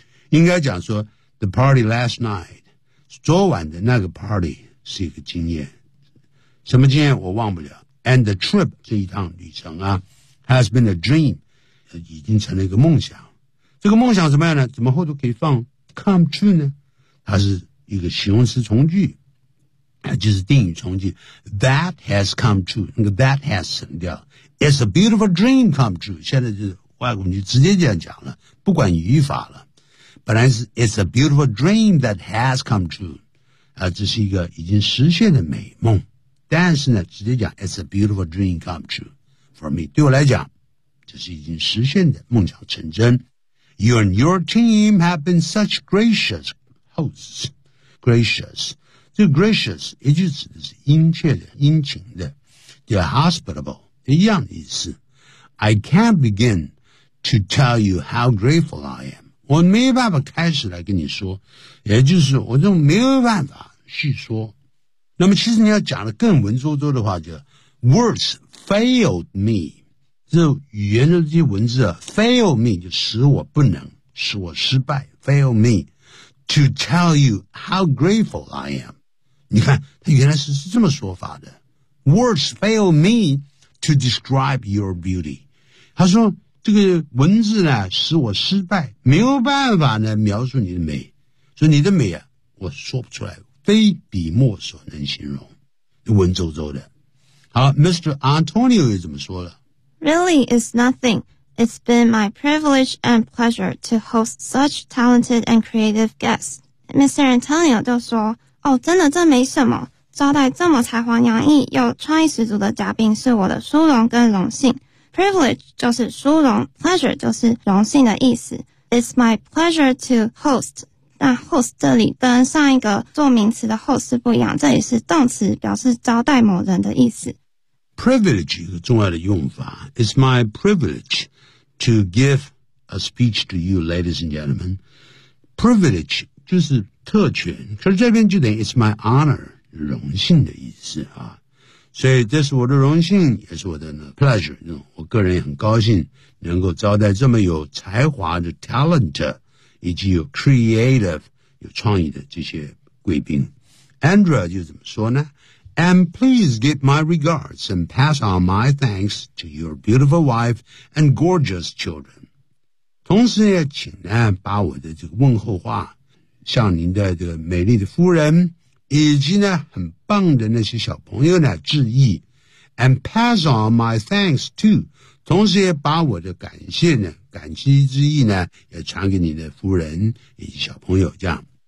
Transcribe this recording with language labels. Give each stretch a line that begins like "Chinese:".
Chinese: 应该讲说
English: The party last night，
Chinese: 昨晚的那个 party 是一个经验，什么经验我忘不了。
English: And the trip，
Chinese: 这一趟旅程啊，
English: has been a dream，
Chinese: 已经成了一个梦想。这个梦想怎么样呢？怎么后头可以放
English: come true
Chinese: 呢？它是一个形容词从句，就是定语从句。
English: That has come true，
Chinese: 那个
English: that has
Chinese: 省掉。
English: It's a beautiful dream come true，
Chinese: 现在就是外国人就直接这样讲了，不管语法了。本来是
English: It's a beautiful dream that has come true，
Chinese: 这是一个已经实现的美梦。但是呢，直接讲
English: It's a beautiful dream come true for me，
Chinese: 对我来讲，这是已经实现的梦想成真。
English: You and your team have been such gracious hosts.
Chinese: Gracious. 这个 gracious 也就指的是殷切的、殷勤的。
English: They're hospitable.
Chinese: 一样的意思。
English: I can't begin to tell you how grateful I am.
Chinese: 我没有办法开始来跟你说。也就是我就没有办法去说。那么其实你要讲的更文绉绉的话就
English: words failed me.
Chinese: 这语言的这些文字啊 ,
English: fail me, 就使我不能，使我失败 ,fail me, to tell you how grateful I am.
Chinese: 你看他原来是这么说法的。
English: Words fail me to describe your beauty.
Chinese: 他说这个文字呢使我失败，没有办法呢描述你的美。所以你的美啊我说不出来，非笔墨所能形容。文绉绉的。好 ,Mr. Antonio 又怎么说了，
English: Really is nothing. It's been my privilege and pleasure to host such talented and creative guests. Mr.
Chinese: Antonio 就说，哦，真的这没什么，招待这么才华洋溢又创意十足的嘉宾是我的殊荣跟荣幸。 Privilege 就是殊荣， pleasure 就是荣幸的意思。
English: It's my pleasure to host.
Chinese: 那 host 这里跟上一个做名词的 host 不一样，这里是动词，表示招待某人的意思。
English: Privilege
Chinese: 一个重要的用法
English: It's my privilege to give a speech to you, ladies and gentlemen.
Chinese: Privilege 就是特权，可是这边就等于
English: It's my honor,
Chinese: 荣幸的意思啊。所以这是我的荣幸，也是我的 pleasure, 我个人也很高兴能够招待这么有才华的 talent, 以及有 creative, 有创意的这些贵宾。 Andrea 就怎么说呢？
English: And please give my regards and pass on my thanks to your beautiful wife and gorgeous children.
Chinese: 同时也请呢把我的这个问候话向您的这个美丽的夫人以及呢很棒的那些小朋友呢致意。
English: And pass on my thanks too.
Chinese: 同时也把我的感谢呢感激之意呢也传给您的夫人以及小朋友这样。